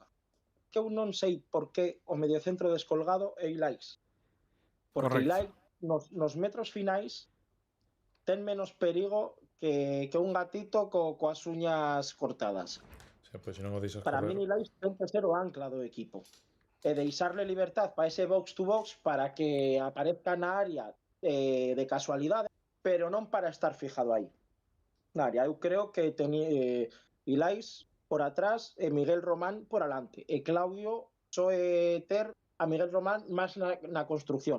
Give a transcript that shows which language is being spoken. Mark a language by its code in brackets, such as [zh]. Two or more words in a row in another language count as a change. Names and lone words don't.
[gl] Que eu non sei por que o mediocentro descolgado é Ilais. Porque Correcto. Ilais nos metros finais ten menos perigo que un gatito coas uñas cortadas. [es] O sea, [gl] pois se non o deixas Para correr. mí Ilais ten que ser o ancla do equipo e deixarle libertad para ese [en] box to box [gl] para que aparezca na área de casualidade, pero non para estar fijado aí na área. Eu creo que Ilais por atrás e Miguel Román por alante. E Claudio soe ter a Miguel Román máis na construcción.